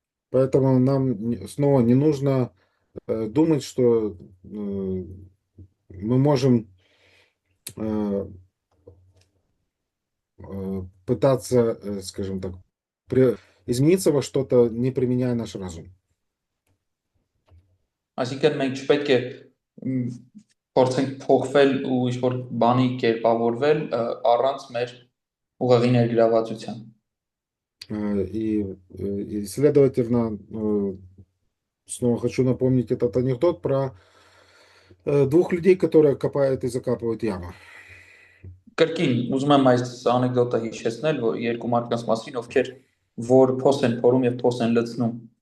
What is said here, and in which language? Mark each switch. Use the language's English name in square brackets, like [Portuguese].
[Russian] Поэтому нам снова не нужно думать, что мы можем пытаться, скажем так, измениться во что-то, не применяя наш разум. [Armenian] Այսինքն մենք չպետք է փորձենք փոխվել ու ինչ-որ բանի կերպավորվել առանց մեր ուղեղի ներգրավվածության։ [Russian] И, следовательно, снова хочу напомнить этот анекдот про двух людей, которые копают и закапывают яму. [Armenian] Կրկին ուզում եմ այս անեկդոտը հիշեցնել, որ երկու մարդկանց մասին, ովքեր որ փոս են փորում եւ փոս են լցնում։